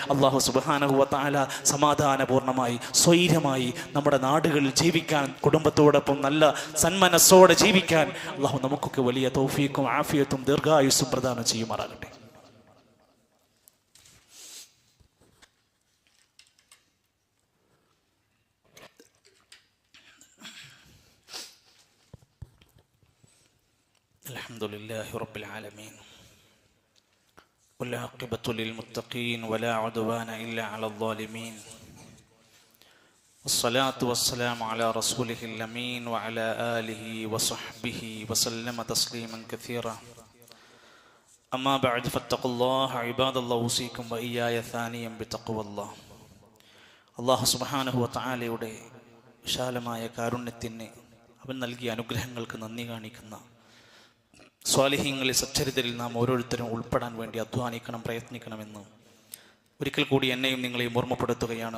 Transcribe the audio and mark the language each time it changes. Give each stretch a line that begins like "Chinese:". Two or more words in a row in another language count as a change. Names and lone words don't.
Arabic: الله سبحانه وتعالى
Malayalam: സമാധാനപൂർണ്ണമായി ധൈര്യമായി നമ്മുടെ നാടുകളിൽ ജീവിക്കാൻ, കുടുംബത്തോടൊപ്പം നല്ല സന്മനസ്സോടെ ജീവിക്കാൻ അള്ളാഹു നമുക്കൊക്കെ വലിയ തൗഫീഖും ആഫിയത്തും ദീർഘായുസ്സും പ്രദാനം ചെയ്യുമാറാകട്ടെ.
Arabic: الحمد لله رب العالمين والعاقبة للمتقين ولا عدوان إلا على الظالمين والصلاة والسلام على رسوله الأمين وعلى آله وصحبه وسلم تسليما كثيرا أما بعد فاتقوا الله عباد الله أوصيكم وإياي ثانيا بتقوى الله. الله سبحانه وتعالى
Malayalam: വിശാലമായ കാരുണ്യത്തിന് അവൻ നൽകിയ അനുഗ്രഹങ്ങൾക്ക് നന്ദി കാണിക്കുന്ന സ്വാലിഹീങ്ങളിൽ സച്ചരിതരിൽ നാം ഓരോരുത്തരും ഉൾപ്പെടാൻ വേണ്ടി അധ്വാനിക്കണം, പ്രയത്നിക്കണമെന്ന് ഒരിക്കൽ കൂടി എന്നെയും നിങ്ങളെയും ഓർമ്മപ്പെടുത്തുകയാണ്.